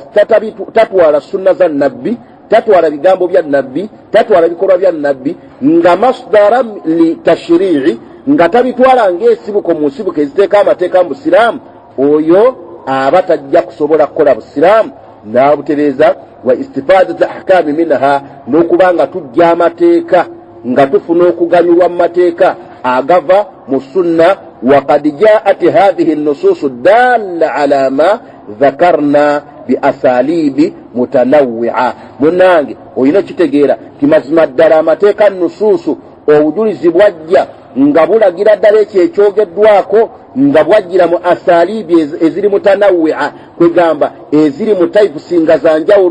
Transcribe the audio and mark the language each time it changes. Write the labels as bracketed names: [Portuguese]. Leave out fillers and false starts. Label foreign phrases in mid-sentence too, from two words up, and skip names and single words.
[Ganda] tatwala sunna za nabbi, tatwala bigambo bya nabbi, tatwala bikolwa bya nabbi nga [Arabic] مصدرا للتشريع [Ganda] nga tabitwala ng'esibuko mu nsibuko eziteeka amateeka mu Busiraamu, oyo aba tajja kusobola kukola Busiraamu n'abutereeza [Arabic] واستفادة الأحكام منها [Ganda] n'okubanga tujja amateeka nga tufuna okuganyulwa mu mateeka agava mu sunna. [Arabic] وقد جاءت هذه النصوص دالة على ما ذكرنا بأساليب متنوعة. [Ganda] Munange oyina kitegeera timazima ddala amateeka nususu obujulizi bwajja nga bulagira ddala ekyo ekyogeddwako nga bwajjira mu asalibi eziri mutanawwi'a, kwegamba eziri mu types nga za njawulo.